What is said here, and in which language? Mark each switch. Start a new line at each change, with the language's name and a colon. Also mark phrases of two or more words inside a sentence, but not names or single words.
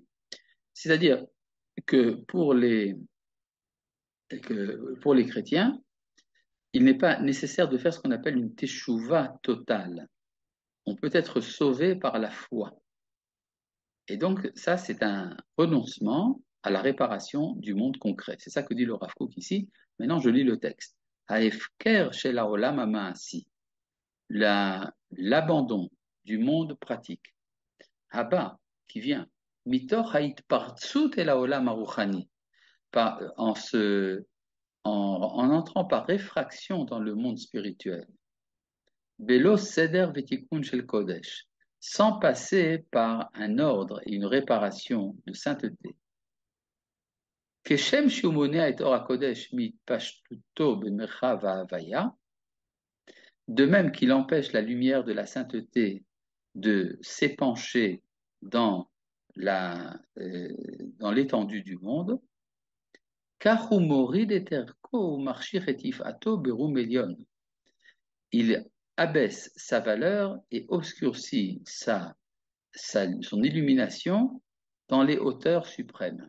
French: C'est-à-dire que pour les chrétiens, il n'est pas nécessaire de faire ce qu'on appelle une teshuva totale. On peut être sauvé par la foi. Et donc, ça, c'est un renoncement à la réparation du monde concret. C'est ça que dit le Rav Kook ici. Maintenant, je lis le texte.
Hebrew: ההפקר של העולם המעשי.
French: L'abandon du monde pratique. Haba, qui vient.
Hebrew: מתוך ההתפרצות אל העולם הרוחני.
French: En entrant par effraction dans le monde spirituel.
Hebrew: בלא סדר ותיקון של קודש.
French: Sans passer par un ordre et une réparation de sainteté.
Hebrew: כשם שהוא מונע את אור הקודש מהתפשטותו במרחב ההוויה.
French: De même qu'il empêche la lumière de la sainteté de s'épancher dans dans l'étendue du monde, il abaisse sa valeur et obscurcit son illumination dans les hauteurs suprêmes.